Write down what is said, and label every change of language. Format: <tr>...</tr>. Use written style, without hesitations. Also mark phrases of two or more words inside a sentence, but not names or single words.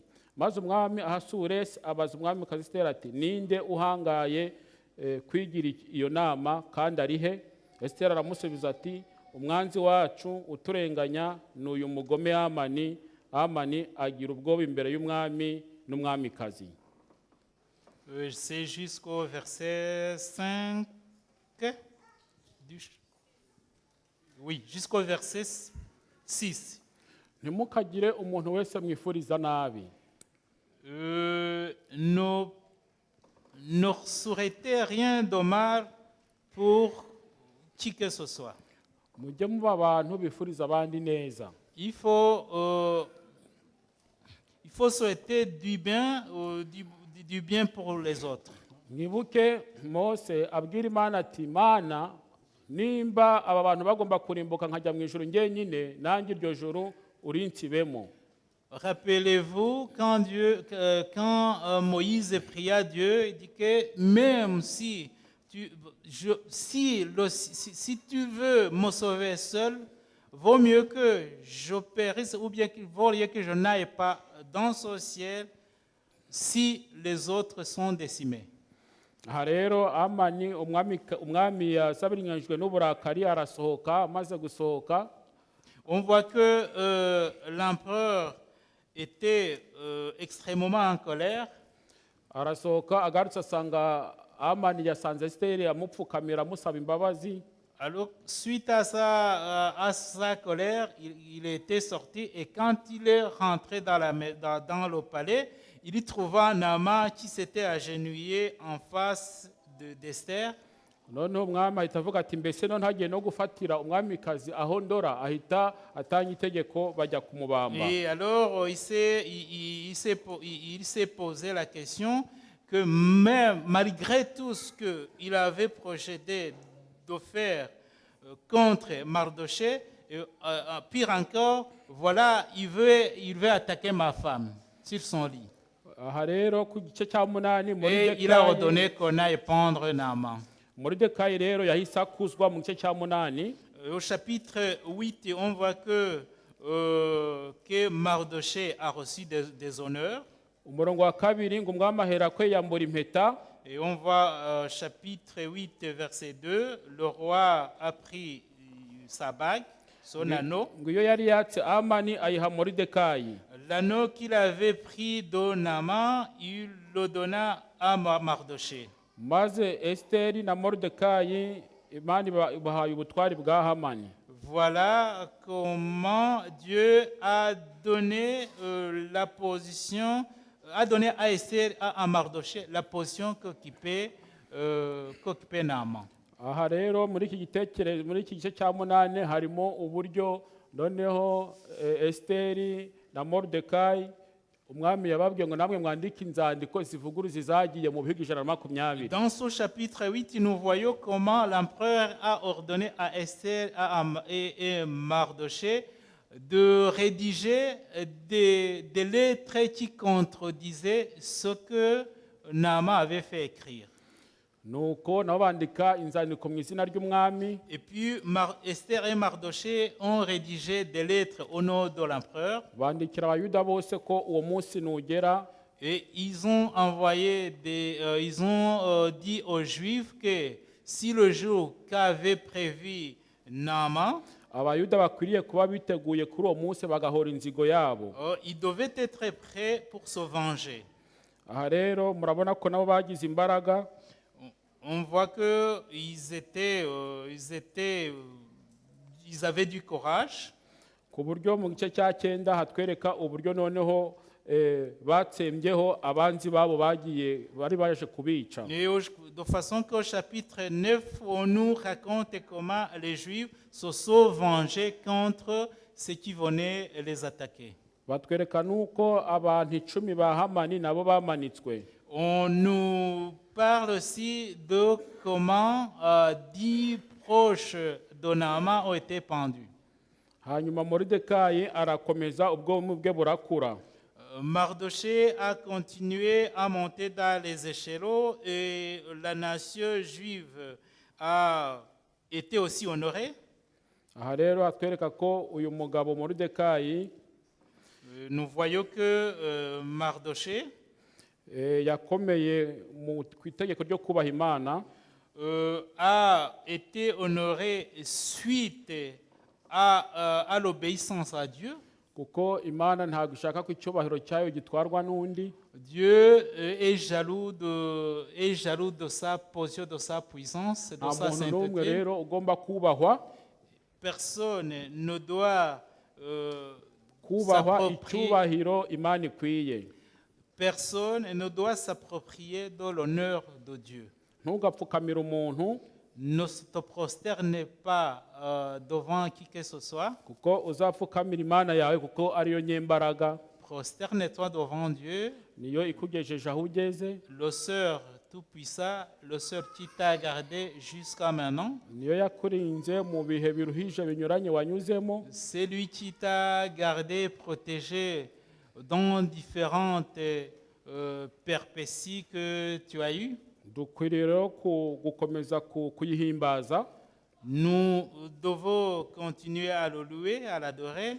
<rw>Maze umwami Ahasuwerusi abaza umwamikazi Esiteri ati ninde uhangaye kwigira iyo nama kandi ari he? Esiteri aramusubiza ati umwanzi wacu uturenganya ni uyu mugome Hamani. Hamani agira ubwoba imbere y'umwami n'umwamikazi.</rw> <fr>C'est jusqu'au verset 5. Oui, jusqu'au verset 6.</fr> <rw>Ntimukagire umuntu wese mwifuriza nabi.</rw> <fr>Ne souhaitez rien de mal pour qui que ce soit.</fr> <rw>Mujye muba abantu bifuriza abandi neza.</rw> <fr>Il faut souhaiter du bien pour les autres.</fr> <rw>Mwibuke Mose abwira Imana ati Mana nimba aba bantu bagomba kurimbuka nkajya mu ijuru njyenyine nanjye iryo juru urinsibemo.</rw> <fr>Rappelez-vous quand Moïse pria Dieu, il dit que même si tu veux me sauver seul, vaut mieux que je périsse ou bien qu'il vaut mieux que je n'aille pas dans ce ciel si les autres sont décimés.</fr> <rw>aha rero amani umwami yasabiranyijwe n'uburakari arasohoka, amaze gusohoka</rw> <fr>On voit que l'empereur était extrêmement en colère.</fr> <rw>arasohoka agarutse asanga amani yasanze esiteri amupfukamira amusaba imbabazi.</rw> <fr>Alors, suite à sa colère, il était sorti et quand il est rentré dans le palais, il y trouva Naaman qui s'était agenouillé en face d'Esther.</fr> <rw>noneho umwami ahita avuga ati mbese no ntagiye no gufatira umwamikazi aho ndora, ahita atanga itegeko bajya kumubamba.</rw> <fr>Et alors, il s'est posé la question que même malgré tout ce qu'il avait projeté de faire contre Mardochée, pire encore, voilà, il veut attaquer ma femme sur son lit.</fr> <rw>aha rero ku gice cya munani</rw> <fr>Et il a ordonné qu'on aille pendre Naaman.</fr> <rw>Moridekayi rero yahise akuzwa mu gice cya munani.</rw> <fr>Au chapitre 8, on voit que Mardochée a reçu des honneurs.</fr> <rw>umurongo wa kabiri ngo umwami ahera ko yambura impeta.</rw> <fr>Et on voit chapitre 8, verset 2, le roi a pris sa bague, son anneau.</fr> <rw>ngo iyo yari yatse amani ayiha Moridekayi.</rw> <fr>L'anneau qu'il avait pris de Naaman, il le donna à Mardochée.</fr> <rw>maze esiteri na Moridekayi imana ibahaye ubutwari bwa Hamani.</rw> <fr>Voilà comment Dieu a donné la position, a donné à Esther, à Mardochée, la position qu'occupait Naaman.</fr> <rw>aha rero muri iki gice cya munani harimo uburyo noneho esiteri na Moridekayi umwami yababwiye ngo namwe mwandike inzandiko zivuguruza izagiye mu bihugu 120.</rw> <fr>Dans ce chapitre 8, nous voyons comment l'empereur a ordonné à Esther et Mardochée de rédiger des lettres qui contredisaient ce que Naaman avait fait écrire.</fr> <rw>nuko nabo bandika inzandiko mu izina ry'umwami.</rw> <fr>Et puis Esther et Mardochée ont rédigé des lettres au nom de l'empereur.</fr> <rw>bandikira abayuda bose ko uwo munsi nugera.</rw> <fr>Et ils ont envoyé ils ont dit aux Juifs que si le jour qu'avait prévu Naaman,</fr> <rw>abayuda bakwiriye kuba biteguye kuri uwo munsi bagahora inzigo yabo.</rw> <fr>ils devaient être prêts pour se venger.</fr> <rw>aha rero murabona ko nabo bagize imbaraga.</rw> <fr>On voit que ils avaient du courage.</fr> <rw>ku buryo mu gice cya 9 hatwereka uburyo noneho batsembyeho abanzi babo bari baje kubica.</rw> <fr>De façon qu'au chapitre 9, on nous raconte comment les Juifs se sont vengés contre ceux qui venaient les attaquer.</fr> <rw>batwereka nuko abantu 10 ba Hamani nabo bamanitswe.</rw> <fr>On nous parle aussi de comment 10 proches de Naaman ont été pendus.</fr> <rw>hanyuma Moridekayi arakomeza ubwonko bwe burakura.</rw> <fr>Mardochée a continué à monter dans les échelons et la nation juive a été aussi honorée.</fr> <rw>aha rero atwereka ko uyu mugabo Moridekayi</rw> <fr>Nous voyons que Mardochée</fr> <rw>yakomeye ku itegeko ryo kubaha Imana.</rw> <fr>a été honoré suite à l'obéissance à Dieu.</fr> <rw>kuko Imana ntabwo ishaka ko icyubahiro cyayo gitwarwa n'undi.</rw> <fr>Dieu est jaloux de sa position, de sa puissance, de sa</fr> <rw>nta muntu n'umwe</rw> <fr>sainteté.</fr> <rw>rero ugomba kubahwa.</rw> <fr>Personne ne doit</fr> <rw>kubahwa</rw> <fr>s'approprier.</fr> <rw>icyubahiro Imana ikwiye.</rw> <fr>Personne ne doit s'approprier de l'honneur de Dieu.</fr> <rw>ntugapfukamire umuntu</rw> <fr>Ne te prosterne pas devant qui que ce soit.</fr> <rw>kuko uzapfukamira Imana yawe kuko ariyo nyembaraga.</rw> <fr>Prosterne-toi devant Dieu,</fr> <rw>niyo ikugejeje aho ugeze.</rw> <fr>le Sœur tout-puissant, le Sœur qui t'a gardé jusqu'à maintenant.</fr> <rw>niyo yakurinze mu bihe biruhije binyuranye wanyuzemo.</rw> <fr>C'est lui qui t'a gardé, protégé dans différentes péripéties que tu as eues.</fr> <rw>dukwiriye rero gukomeza kuyihimbaza.</rw> <fr>Nous devons continuer à le louer, à l'adorer,</fr>